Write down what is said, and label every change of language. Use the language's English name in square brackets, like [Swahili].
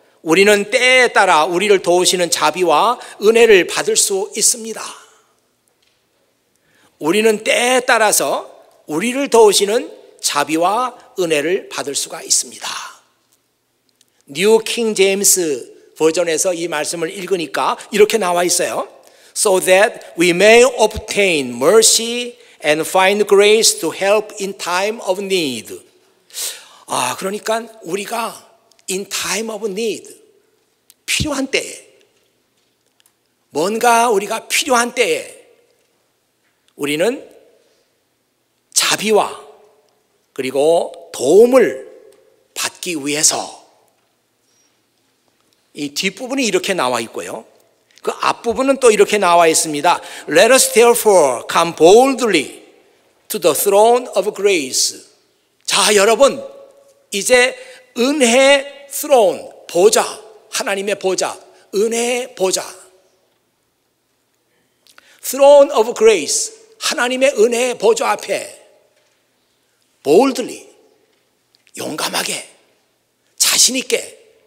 [Korean] 우리는 때에 따라 우리를 도우시는 자비와 은혜를 받을 수 있습니다. 우리는 때에 따라서 우리를 도우시는 자비와 은혜를 받을 수가 있습니다. 뉴 킹 제임스 버전에서 이 말씀을 읽으니까 이렇게 나와 있어요. [English] So that we may obtain mercy and find grace to help in time of need. [Korean] 그러니까 우리가 [English] in time of need, [Korean] 필요한 때에, 뭔가 우리가 필요한 때에 우리는 자비와 그리고 도움을 받기 위해서, 이 뒷부분이 이렇게 나와 있고요, 그 앞부분은 또 이렇게 나와 있습니다. [English] Let us therefore come boldly to the throne of grace. [Korean] 자, 여러분, 이제 은혜 throne, 보좌, 하나님의 보좌, 은혜의 보좌, [English] throne of grace, [Korean] 하나님의 은혜의 보좌 앞에 boldly, 용감하게, 자신 있게